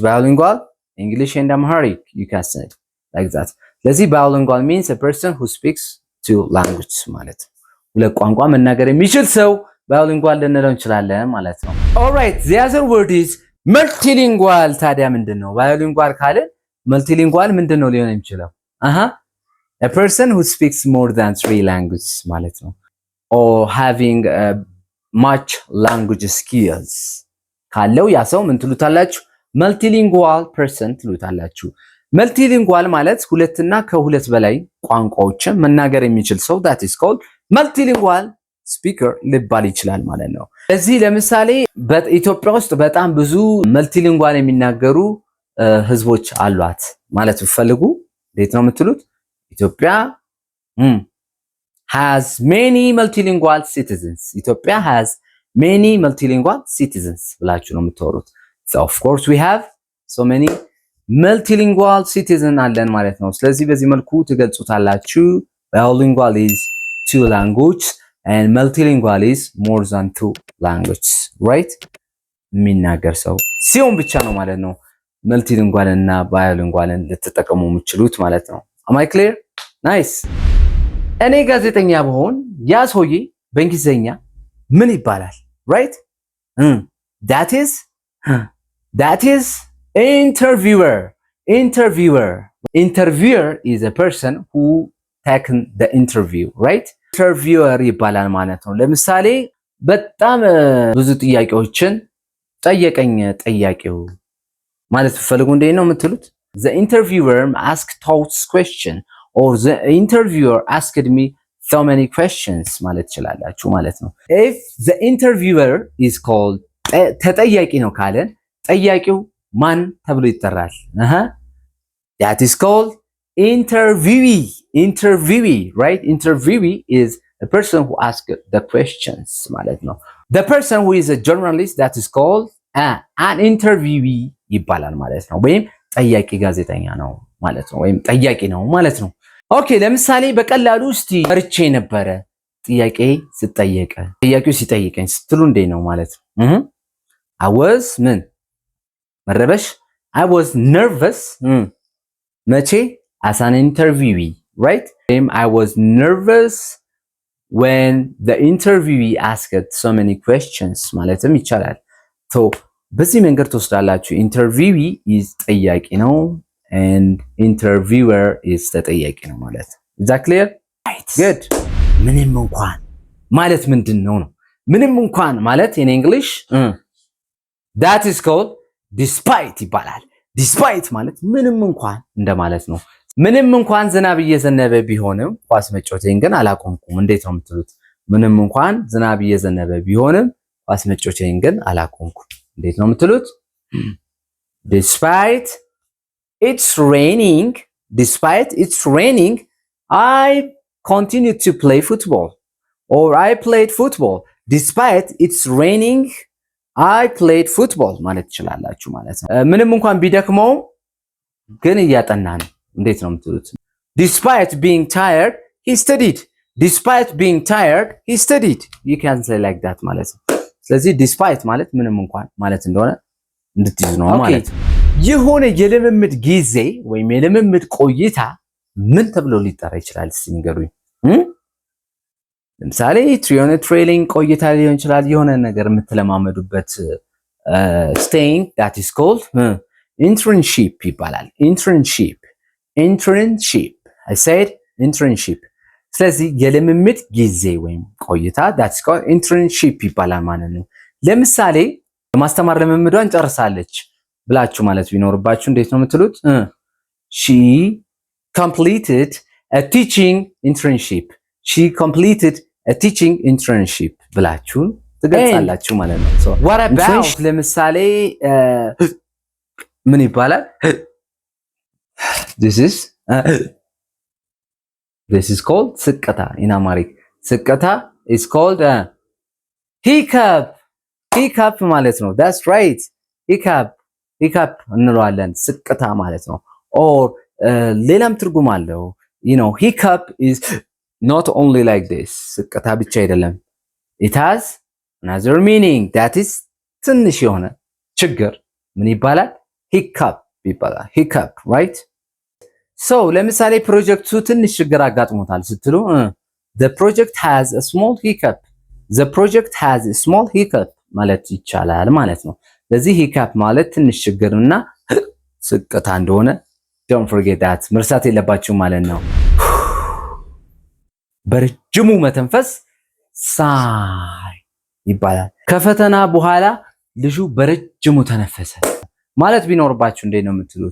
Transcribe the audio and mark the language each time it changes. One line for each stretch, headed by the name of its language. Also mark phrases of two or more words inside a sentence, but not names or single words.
English: bilingual English and Amharic you can say it like that ስለዚህ bilingual means a person who speaks two languages
Amharic: ማለት ሁለት ቋንቋ መናገር የሚችል ሰው
English: bilingual
Amharic: ልንለው እንችላለን ማለት ነው
English: all right the other word is multilingual
Amharic: ታዲያ ምንድነው bilingual ካለ multilingual ምንድነው ሊሆን የሚችለው a
English: person who speaks more than 3 languages ማለት ነው or having much language skills ካለው
Amharic: ያ ሰው ምን ትሉታላችሁ
English: multilingual person
Amharic: ትሉታላችሁ multilingual ማለት ሁለትና ከሁለት በላይ ቋንቋዎችን መናገር የሚችል ሰው
English: that is called multilingual speaker
Amharic: ሊባል ይችላል ማለት ነው እዚህ ለምሳሌ በኢትዮጵያ ውስጥ በጣም ብዙ multilingual የሚናገሩ ህዝቦች አሏት ማለት ፈልጉ እንዴት ነው የምትሉት
English: Ethiopia has many multilingual citizens. Ethiopia has many multilingual citizens.
Amharic: ብላችሁ ነው የምትወሩት.
English: So of course we have so many multilingual citizens
Amharic: አለን ማለት ነው. ስለዚህ በዚህ መልኩ ትገልጹታላችሁ.
English: Bilingual is 2 languages and multilingual is more than 2 languages. Right?
Amharic: የሚናገር ሰው ሲሆን ብቻ ነው ማለት ነው. multilingual እና bilingualን ልትጠቀሙ የምትችሉት ማለት ነው.
English: Am I clear? Nice.
Amharic: እኔ ጋዜጠኛ ብሆን ያ ሰውዬ በእንግሊዘኛ ምን ይባላል?
English: Right? That is interviewer. Interviewer is a person who taken the interview, right?
Amharic: Interviewer ይባላል ማለት ነው። ለምሳሌ በጣም ብዙ ጥያቄዎችን ጠየቀኝ ጠያቂው ማለት ፈልጉ እንዴ ነው የምትሉት?
English: The interviewer asked thoughts question or the interviewer asked me so many questions
Amharic: ማለት ይችላልላችሁ ማለት ነው
English: if the interviewer is called
Amharic: ተጠያቂ ነው ካለን ጠያቂው ማን ተብሎ ይጠራል
English: that is called interviewee right interviewee is a person who asks the questions ማለት
Amharic: ነው
English: the person who is a journalist that is called an interviewee
Amharic: ይባላል ማለት ነው ወይም ጠያቂ ጋዜጠኛ ነው ማለት ነው ወይም ጠያቂ ነው ማለት ነው ኦኬ ለምሳሌ በቀላሉ እስቲ ፈርቼ ነበር ጥያቄ ሲጠየቀ ጥያቄው ሲጠይቀኝ ስትሉ እንዴ ነው ማለት ነው
English: I was
Amharic: ምን መረበሽ
English: I was nervous
Amharic: መቼ
English: as an interviewee right I was nervous when the interviewee asked so many questions
Amharic: ማለትም ይቻላል
English: so
Amharic: በዚህ መንገድ ተወስዳላችሁ
English: interviewee is
Amharic: ጠያቂ ነው
English: and interviewer is
Amharic: ተጠያቂ ነው ማለት
English: is that clear right good
Amharic: ምንም እንኳን ማለት ምንድነው ነው ምንም እንኳን ማለት
English: in English that is called despite
Amharic: ይባላል despite ማለት ምንም እንኳን እንደማለት ነው ምንም እንኳን ዝናብ እየዘነበ ቢሆንም ኳስ መጫወቴን ግን አላቆምኩም እንዴት ነው የምትሉት ምንም እንኳን ዝናብ እየዘነበ ቢሆንም ኳስ መጫወቴን ግን አላቆምኩም እንዴት ነው የምትሉት
English: despite it's raining I continued to play football or I played football despite it's raining I played football
Amharic: ማለት ይችላልላችሁ ማለት ነው ምንም እንኳን ቢደክመው ግን እያጠና ነው እንዴት ነው የምትሉት
English: despite being tired he studied you can say like that
Amharic: ማለት ነው ስለዚህ despite ማለት ምንም እንኳን ማለት እንደሆነ እንድትይዙ ነው ማለት ነው የሆነ የልምምድ ጊዜ ወይም የልምምድ ቆይታ ምን ተብሎ ሊጠራ ይችላል እስቲ ንገሩኝ ለምሳሌ ትሬኒንግ ቆይታ ሊሆን ይችላል የሆነ ነገር የምትለማመዱበት
English: staying that is called internship
Amharic: ይባላል።
English: internship I said internship።
Amharic: ስለዚህ የልምምድ ጊዜ ወይም ቆይታ
English: that's called internship
Amharic: ይባላል ማለት ነው። ለምሳሌ የማስተማር ልምምዷን ጨርሳለች ብላችሁ ማለት ቢኖርባችሁ እንዴት ነው የምትሉት?
English: she completed a teaching internship. She completed a teaching internship
Amharic: ብላችሁ ትገልጻላችሁ ማለት ነው።
English: so what about
Amharic: ለምሳሌ ምን ይባላል?
English: this is called ስቅታ in Amharic ስቅታ is called hiccup
Amharic: ማለት ነው።
English: that's right hiccup
Amharic: እንለዋለን ስቅታ ማለት ነው።
English: or
Amharic: ሌላም ትርጉም አለው።
English: hiccup is not only like this
Amharic: ስቅታ ብቻ አይደለም።
English: it has another meaning that is
Amharic: ትንሽ የሆነ ችግር ምን ይባላል? hiccup ይባላል።
English: hiccup right?
Amharic: so ለምሳሌ ፕሮጀክቱ ትንሽ ችግር አጋጥሞታል ስትሉ
English: the project has a small hiccup
Amharic: ማለት ይቻላል ማለት ነው። ለዚህ hiccup ማለት ትንሽ ችግርና ስቅታ እንደሆነ
English: don't forget that
Amharic: መርሳት የለባችሁ ማለት ነው። በረጅሙ መተንፈስ ሳይ ይባላል። ከፈተና በኋላ ልጁ በረጅሙ ተነፈሰ ማለት ቢኖርባችሁ እንዴት ነው የምትሉት?